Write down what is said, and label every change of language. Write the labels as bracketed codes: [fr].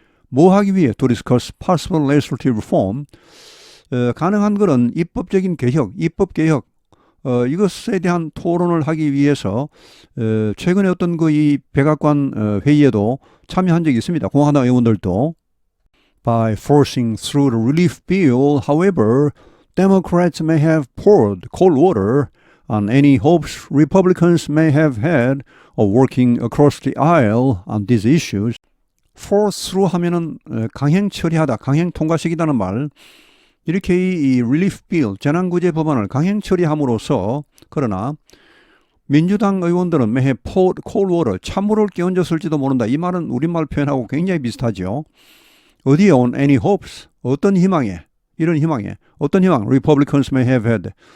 [ko] 뭐 하기 위해? [en] To discuss possible legislative reform. [ko] 가능한 것은 입법적인 개혁, 입법개혁, 이것에 대한 토론을 하기 위해서 최근에 어떤 이 백악관 회의에도 참여한 적이 있습니다. 공화당 의원들도. [en] By forcing through the relief bill, however, Democrats may have poured cold water on any hopes Republicans may have had of working across the aisle on these issues. Force through [ko] 하면은 강행 처리하다, 강행 통과시키다는 말. 이렇게 이 [en] relief bill, [ko] 재난구제 법안을 강행 처리함으로써 그러나 민주당 의원들은 [en] may have poured cold water, [ko] 찬물을 끼얹었을지도 모른다. 이 말은 우리말 표현하고 굉장히 비슷하죠. 어디에 [en] on any hopes, [ko] 어떤 희망에, 이런 희망에, 어떤 희망, [en] Republicans may have had.